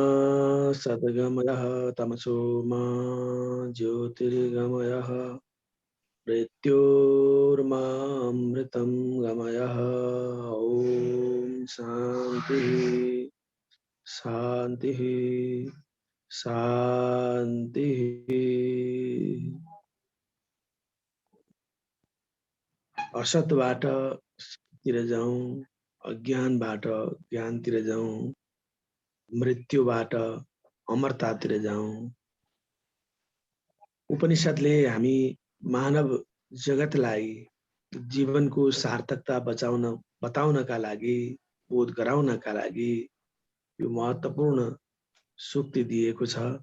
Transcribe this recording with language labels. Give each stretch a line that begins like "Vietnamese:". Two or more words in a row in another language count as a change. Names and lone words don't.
Sanskrit: सद्गमयः तमसो मा ज्योतिर्गमयः मृत्योर्मामृतं गमयः। ॐ शान्तिः शान्तिः शान्तिः।
Nepali: असतबाट तिर जाउँ, अज्ञानबाट ज्ञानतिर जाउँ, मृत्युबाट अमरतातिर जाउँ। उपनिषदले हामी मानव जगतलाई जीवनको सार्थकता बताउनका लागि, बोध गराउनका लागि यो महत्त्वपूर्ण सूक्ति दिएको छ।